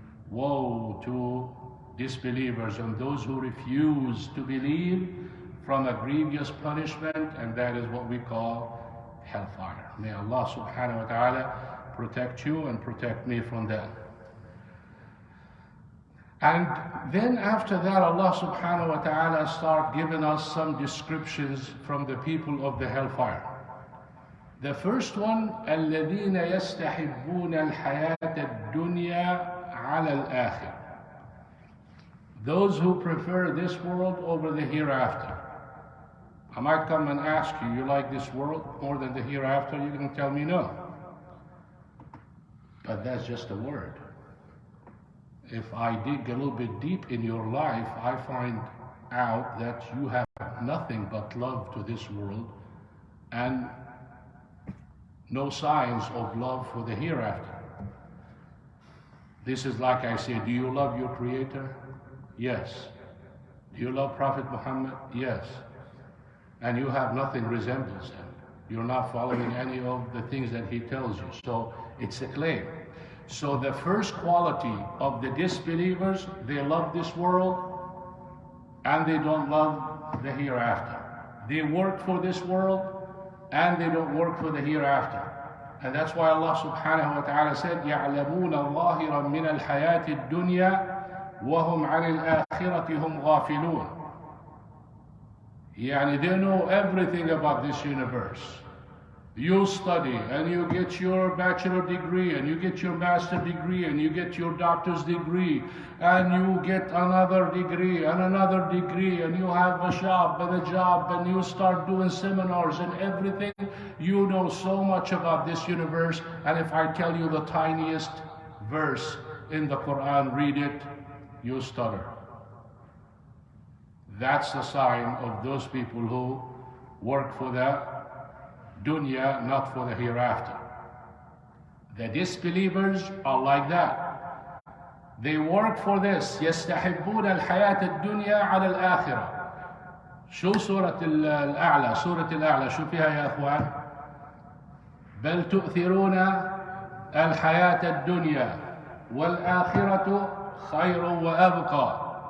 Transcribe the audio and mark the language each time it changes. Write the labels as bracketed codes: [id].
[en] Woe to disbelievers and those who refuse to believe from a grievous punishment, and that is what we call hellfire. May Allah subhanahu wa ta'ala protect you and protect me from that. And then after that, Allah subhanahu wa ta'ala start giving us some descriptions from the people of the hellfire. The first one, [ar] الَّذِينَ يَسْتَحِبُّونَ الْحَيَاةَ الدُّنْيَا عَلَى الْآخِرَةِ. [en] Those who prefer this world over the hereafter. I might come and ask you, you like this world more than the hereafter? You're going to tell me no. But that's just a word. If I dig a little bit deep in your life, I find out that you have nothing but love to this world and no signs of love for the hereafter. This is like I say, do you love your Creator? Yes. Do you love Prophet Muhammad? Yes. And you have nothing resembles him. You're not following any of the things that he tells you. So it's a claim. So the first quality of the disbelievers, they love this world and they don't love the hereafter. They work for this world and they don't work for the hereafter. And that's why Allah subhanahu wa ta'ala said, [ar] يَعْلَمُونَ ظَاهِرًا مِنَ الْحَيَاةِ الدُّنْيَا وَهُمْ عَنِ الْآخِرَةِ هُمْ غَافِلُونَ. [en] Yani they know everything about this universe. You study and you get your bachelor degree and you get your master degree and you get your doctor's degree and you get another degree and another degree and you have a job and you start doing seminars and everything. You know so much about this universe, and if I tell you the tiniest verse in the Quran, read it, you stutter. That's the sign of those people who work for the dunya, not for the hereafter. The disbelievers are like that. They work for this. [ar] يستحبون الحياة الدنيا على الآخرة. شو سورة الأعلى؟ سورة الأعلى شو فيها يا أخوان؟ بل تؤثرون الحياة الدنيا والآخرة خير وأبقى.